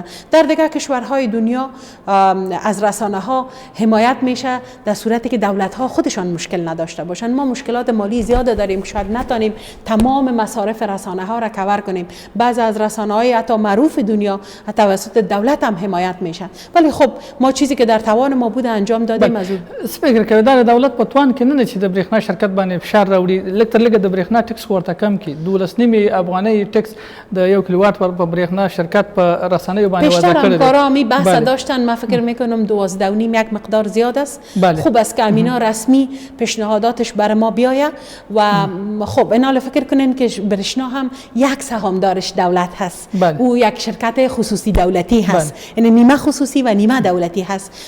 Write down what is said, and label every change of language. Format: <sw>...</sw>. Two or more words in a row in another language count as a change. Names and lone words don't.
<fa>در دیگر کشورهای دنیا از رسانه ها حمایت میشه در صورتی که دولت ها خودشان مشکل نداشته باشند. ما مشکلات مالی زیاد داریم، شاید نتونیم تمام مصارف رسانه ها را کاور کنیم. بعضی از رسانه های حتی معروف دنیا توسط دولت هم حمایت میشه، ولی خب ما چیزی که در توان ما بوده انجام دادیم. از اون</fa> <ps>فکر کوي دا دولت په توان کې نه چې د برېښنا شرکت باندې فشار راوړي، لږ تر لږه د برېښنا ټکس ورته کم کړي. 12.5 افغانۍ ټکس د 1 کیلووات په برېښنا شرکت په رسنیو باندې وضع کړی.</ps> <fa>بیشتر همکارا می بحث داشتن. من فکر میکنم 12.5 یک مقدار زیاد است. خوب است که امینا رسمی پیشنهاداتش بر ما بیاید و خب اینا فکر کنین که برېښنا هم یک سهامدارش دولت هست. او یک شرکت خصوصی دولتی هست، یعنی نیمه خصوصی و نیمه دولتی هست.</fa>